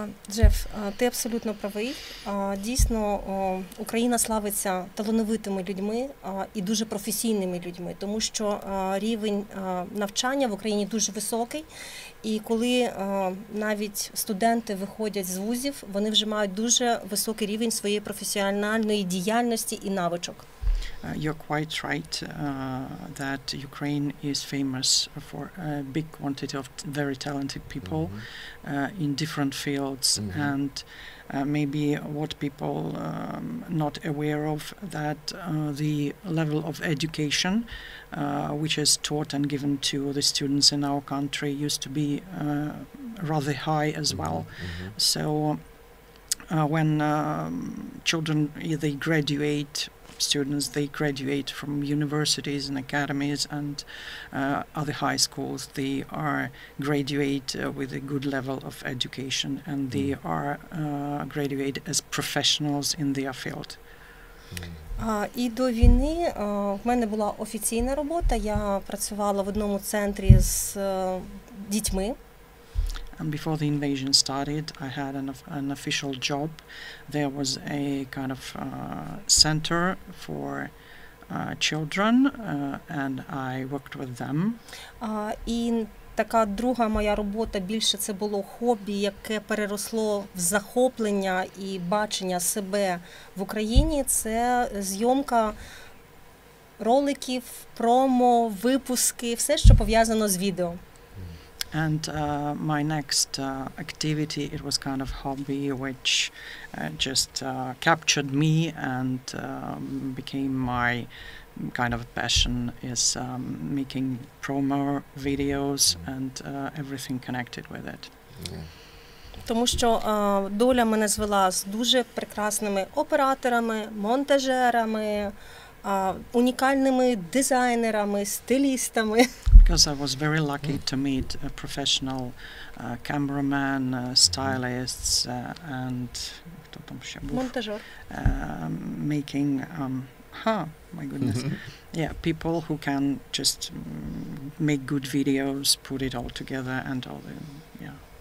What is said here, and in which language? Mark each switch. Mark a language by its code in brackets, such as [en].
[uk] Джеф, ти абсолютно правий. Дійсно, Україна славиться талановитими людьми і дуже професійними людьми, тому що рівень навчання в Україні дуже високий, і коли навіть студенти виходять з вузів, вони вже мають дуже високий рівень своєї професіональної діяльності і навичок. [en] You're quite right that Ukraine is famous for a big quantity of very talented people in different fields, and maybe what people not aware of, that the level of education which is taught and given to the students in our country used to be rather high as well. So when children they graduate, students they graduate from universities and academies and other high schools, they are graduate with a good level of education, and they are graduate as professionals in their field. [uk] І до війни в мене була офіційна робота. Я працювала в одному центрі з дітьми. [en] And before the invasion started, I had an official job. There was a kind of center for children, and I worked with them. [uk] І така друга моя робота, більше це було хобі, яке переросло в захоплення і бачення себе в Україні. Це зйомка роликів, промо, випуски, все, що пов'язано з відео. [en] And my next activity, it was kind of hobby which just captured me and became my kind of passion, is making promo videos and everything connected with it. [uk] Тому що доля мене звела з дуже прекрасними операторами, монтажерами, унікальними дизайнерами, стилістами. [en] Because I was very lucky to meet a professional cameraman, stylists, and [uk] хто там ще був? Монтажер. [en] Making, my goodness, yeah, people who can just make good videos, put it all together, and all the, yeah.